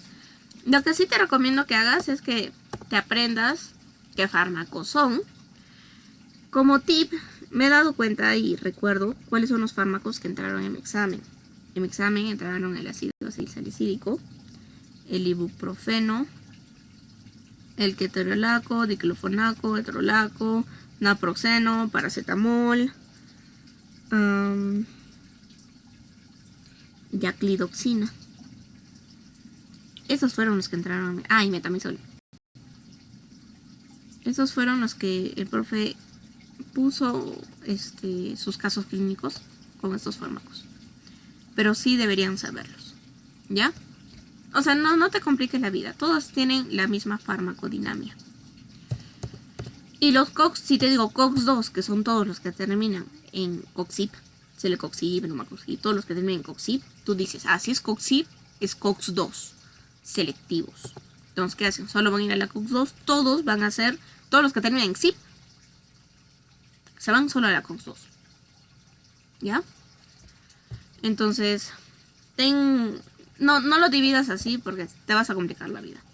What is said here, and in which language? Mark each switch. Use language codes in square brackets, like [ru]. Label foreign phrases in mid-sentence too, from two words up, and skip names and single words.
[es] Lo que sí te recomiendo que hagas es que te aprendas qué fármacos son. Como tip, me he dado cuenta y recuerdo cuáles son los fármacos que entraron en mi examen. En mi examen entraron el ácido acetylsalicílico, el ibuprofeno, el ketorolaco, diclofenaco, ketorolaco, naproxeno, paracetamol, yaclidoxina. Esos fueron los que entraron. Y metamizol. Esos fueron los que el profe puso sus casos clínicos con estos fármacos. Pero sí deberían saberlos. ¿Ya? O sea, no te compliques la vida. Todos tienen la misma farmacodinámica. Y los COX, si te digo COX-2, que son todos los que terminan en COXIP, celecoxib, numacoxib, todos los que terminan en COXIP, tú dices, si es COXIP, es COX-2, selectivos. Entonces, ¿qué hacen? Solo van a ir a la COX-2, todos van a ser, todos los que terminan en CIP, se van solo a la COX-2. ¿Ya? Entonces, no lo dividas así porque te vas a complicar la vida.